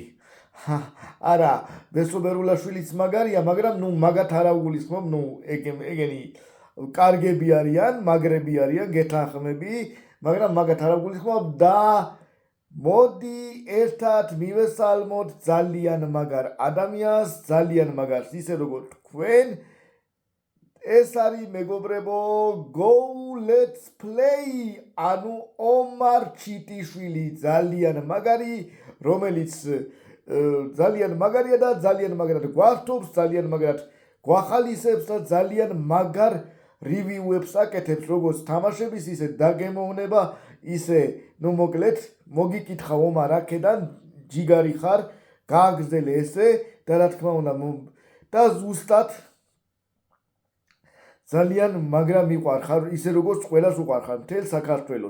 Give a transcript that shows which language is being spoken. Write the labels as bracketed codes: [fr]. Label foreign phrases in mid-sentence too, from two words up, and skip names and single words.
[ka] არა, ბესო ბერულაშვილიც მაგარია, მაგრამ მაგათ არა გულისხმობ, ეგენი კარგები არიან, მაგრები არიან, გეთანხმები, მაგრამ მაგათ არა გულისხმობ და მოდი ერთად მივესალმოთ ძალიან მაგარ ადამიანს, ძალიან მაგარს, ისე როგორც თქვენ. ეს არის მეგობრებო, [en] go let's play, [ka] ანუ ომარ ჩიტიშვილი, ძალიან მაგარი, რომელიც ძალიან მაგარია და ძალიან მაგრად გვართობს, ძალიან მაგრად გვახალისებს და ძალიან მაგარ რივიუებს აკეთებს როგორც თამაშების, ისე დაგემოვნება, ისე მოკლედ მოგიკითხა ომარ აქედან ჯიგარი ხარ, გააგრძელე ესე და რა თქმა უნდა და ზუსტად ძალიან მაგრამ მიყვარხარ, ისე როგორც ყველას უყვარხარ მთელ საქართველოს.